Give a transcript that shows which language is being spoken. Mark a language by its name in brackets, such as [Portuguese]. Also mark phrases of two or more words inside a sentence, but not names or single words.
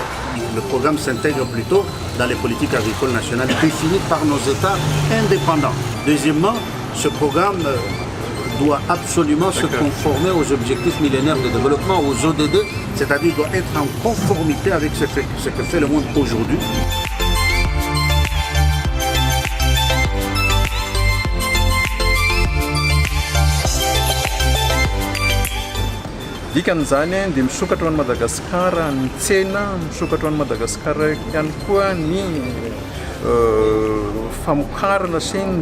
[French] Le programme s'intègre plutôt dans les politiques agricoles nationales définies par nos États indépendants. Deuxièmement, ce programme doit absolument se conformer aux objectifs millénaires de développement, aux ODD, c'est-à-dire doit être en conformité avec ce que fait le monde aujourd'hui. [Malagasy] Dikan'izany dia misokatra ho an'i Madagasikara ny tsena, misokatra ho an'i Madagasikara ihany koa ny famokarana sy ny